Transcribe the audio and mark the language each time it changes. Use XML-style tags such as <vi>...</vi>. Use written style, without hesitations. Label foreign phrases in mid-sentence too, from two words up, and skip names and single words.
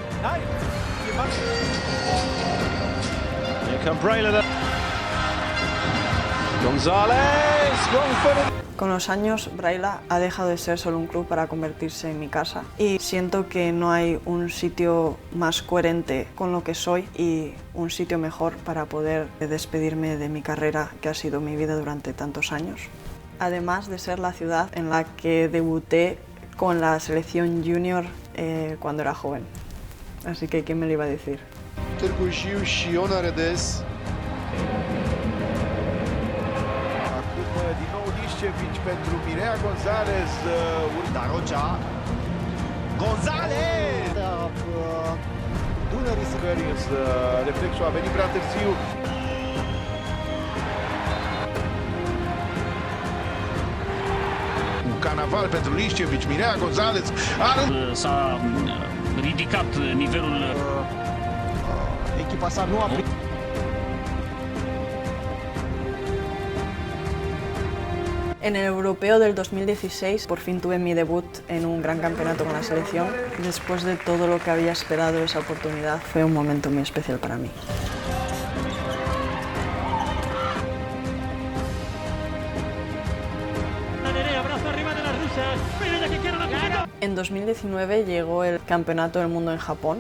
<es>Con los años, Braila ha dejado de ser solo un club para convertirse en mi casa y siento que no hay un sitio más coherente con lo que soy y un sitio mejor para poder despedirme de mi carrera que ha sido mi vida durante tantos años. Además de ser la ciudad en la que debuté con la selección junior cuando era joven. Así que, ¿quién me lo iba a decir?</es> <ro>Târgu Jiu și Iona Redes. Acum din nou Licevici pentru Mireia González. Darocea. González! Dunării Săgărius, reflexul a venit prea târziu. Un canaval pentru Licevici, Mireia González. S-a ridicat nivelul. Echipa sa nu a primit.</ro> <es>En el europeo del 2016 por fin tuve mi debut en un gran campeonato con la selección. Después de todo lo que había esperado esa oportunidad, fue un momento muy especial para mí. En 2019 llegó el Campeonato del Mundo en Japón.</es>